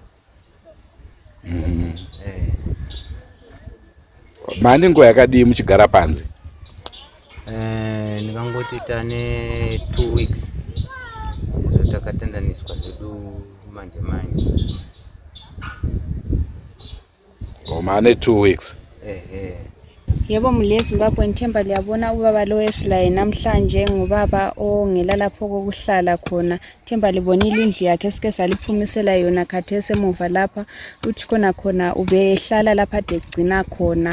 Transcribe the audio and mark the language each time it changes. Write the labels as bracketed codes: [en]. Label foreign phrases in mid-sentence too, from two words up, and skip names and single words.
[sn] Mane nguva yakadii muchigara panze? Ndingangoti tane 2 weeks sezvo takatendaniswa zvedu manje. Mane 2 weeks. [nd] Yebo muli eZimbabwe ngithemba liyabona ubaba lo esilaye namhlanje ngubaba ongela lapho kokuhlala khona. Themba libonile indlu yakhe esike saliphumisela yona khathesi emuva lapha. Uthi khona ubehlala lapha ade egcina khona.